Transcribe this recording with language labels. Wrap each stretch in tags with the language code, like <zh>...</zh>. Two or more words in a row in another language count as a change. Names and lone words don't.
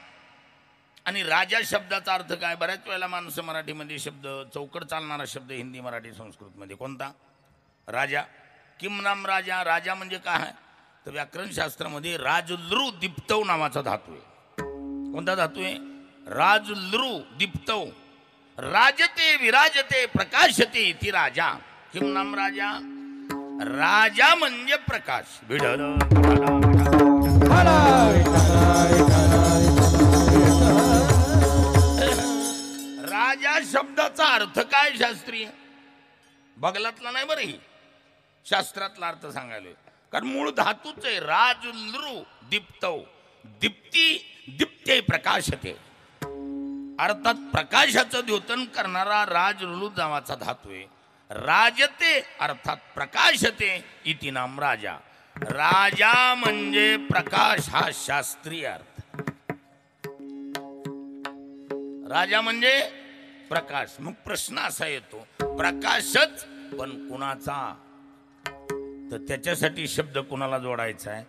<mr>आणि राजा शब्दाचा अर्थ काय? बऱ्याच वेळेला माणसं मराठीमध्ये शब्द चौकट चालणारा शब्द हिंदी मराठी संस्कृतमध्ये कोणता? राजा.</mr> <sa>किम नाम राजा.</sa> <mr>राजा म्हणजे काय आहे? तर व्याकरण शास्त्रामध्ये</mr> <sa>राजलृ दीप्तव</sa> <mr>नावाचा धातू आहे. कोणता धातू आहे?</mr> <sa>राजलृ दीप्तव. राजते विराजते प्रकाशते ती राजा. किम नाम राजा.</sa> <mr>राजा म्हणजे प्रकाश. विठ्ठल राजा शब्दाचा अर्थ काय शास्त्रीय? बगलातला नाही बरं, ही शास्त्रातला अर्थ सांगायला. कारण मूळ धातूच आहे</mr> <sa>राजलृ दीप्तव. दीप्ती दीप्ते प्रकाशते.</sa> <mr>अर्थात प्रकाशाचं द्योतन करणारा राजलृ नावाचा धातू आहे.</mr> <sa>राजते अर्थात प्रकाशते इति नाम राजा.</sa> <mr>राजा म्हणजे प्रकाश हा शास्त्रीय अर्थ. राजा म्हणजे प्रकाश. मग प्रश्न असा येतो प्रकाशच पण कुणाचा? तर त्याच्यासाठी शब्द कुणाला जोडायचा आहे?</mr>